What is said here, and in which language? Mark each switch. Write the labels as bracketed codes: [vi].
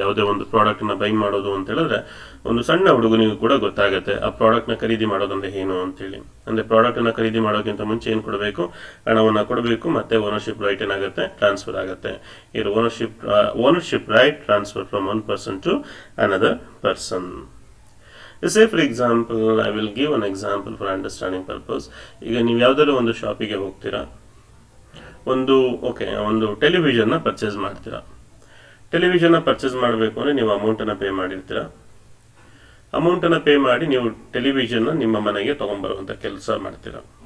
[kn] ಯಾವುದೇ ಒಂದು ಪ್ರಾಡಕ್ಟ್ ನ ಬೈ ಮಾಡೋದು ಅಂತ ಹೇಳಿದ್ರೆ ಒಂದು ಸಣ್ಣ ಹುಡುಗನಿಗೂ ಕೂಡ ಗೊತ್ತಾಗುತ್ತೆ ಆ ಪ್ರಾಡಕ್ಟ್ ನ ಖರೀದಿ ಮಾಡೋದಂದ್ರೆ ಏನು ಅಂತೇಳಿ. ಅಂದ್ರೆ ಪ್ರಾಡಕ್ಟ್ ನ ಖರೀದಿ ಮಾಡೋಕ್ಕಿಂತ ಮುಂಚೆ ಏನು ಕೊಡಬೇಕು? ಹಣವನ್ನ ಕೊಡಬೇಕು, ಮತ್ತೆ ಓನರ್ಶಿಪ್ ರೈಟ್ ಏನಾಗುತ್ತೆ? ಟ್ರಾನ್ಸ್ಫರ್ ಆಗುತ್ತೆ. [en] ಇದು ownership right transfer from one person to another person. Say for example, I will give an example for understanding purpose. [kn] ಈಗ ನೀವು ಯಾವುದಾದ್ರೂ ಒಂದು ಶಾಪಿಗೆ ಹೋಗ್ತೀರಾ, ಒಂದು ಟೆಲಿವಿಷನ್ನ ಪರ್ಚೇಸ್ ಮಾಡ್ತೀರಾ. ಟೆಲಿವಿಷನ್ನ ಪರ್ಚೇಸ್ ಮಾಡಬೇಕು ಅಂದರೆ ನೀವು ಅಮೌಂಟನ್ನು ಪೇ ಮಾಡಿರ್ತೀರಾ. ಅಮೌಂಟನ್ನು ಪೇ ಮಾಡಿ ನೀವು ಟೆಲಿವಿಷನ್ನ ನಿಮ್ಮ ಮನೆಗೆ ತೊಗೊಂಬರುವಂಥ ಕೆಲಸ ಮಾಡ್ತೀರಾ.